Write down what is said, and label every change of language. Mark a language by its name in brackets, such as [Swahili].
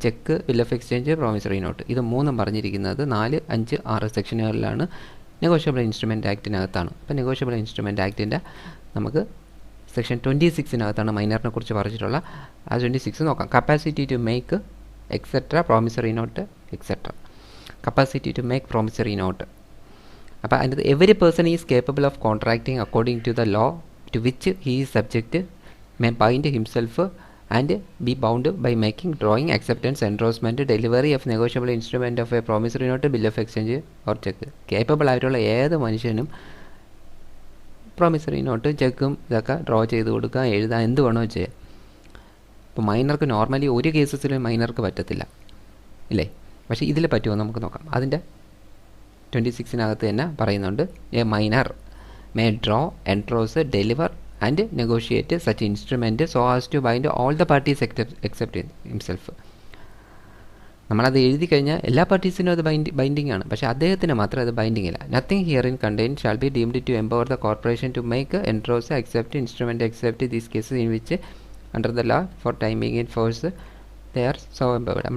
[Malayalam] ഈ check, bill of exchange, promissory note, ഇത് മൂന്നും പറഞ്ഞിരിക്കുന്നത് 4, 5, 6 സെക്ഷനുകളിലാണ്. Negotiable instrument ആക്ടിനകത്താണ്. അപ്പോൾ നെഗോഷ്യബിൾ ഇൻസ്ട്രുമെൻ്റ് ആക്ടിൻ്റെ നമുക്ക് സെക്ഷൻ 26-നകത്താണ് മൈനറിനെ കുറിച്ച് പറഞ്ഞിട്ടുള്ള. ആ 26 നോക്കാം. [English] Capacity to make etcetera, promissory note etcetera. Capacity to make promissory note. [Malayalam] അപ്പോൾ അതിൻ്റെ [English] Every person is capable of contracting according to the law to which he is subject may bind himself and be bound by making, drawing, acceptance, endorsement, delivery of negotiable instrument of a promissory note, bill of exchange or check. [Malayalam] Capable ആയിട്ടുള്ള ഏത് മനുഷ്യനും promissory note, ചെക്കും ഇതൊക്കെ draw ചെയ്ത് കൊടുക്കുക, എഴുതാൻ, എന്ത് വേണോ ചെയ്യാം. ഇപ്പോൾ മൈനർക്ക് നോർമലി ഒരു കേസസിലും മൈനർക്ക് പറ്റത്തില്ല ഇല്ലേ? പക്ഷേ ഇതിൽ പറ്റുമോ നമുക്ക് നോക്കാം. അതിൻ്റെ 26-നകത്ത് തന്നെ പറയുന്നുണ്ട്, [English] A minor may draw, endorse, deliver and negotiate such instrument so as to bind all the parties except himself. [Malayalam] നമ്മളത് എഴുതി കഴിഞ്ഞാൽ എല്ലാ പാർട്ടീസിനും അത് ബൈൻഡിങ് ആണ്, പക്ഷേ അദ്ദേഹത്തിന് മാത്രം അത് ബൈൻഡിങ് ഇല്ല. [English] Nothing here in contain shall be deemed to empower the corporation to make, endorse, accept instrument except these cases in which under the law for timing in force they are so empowered.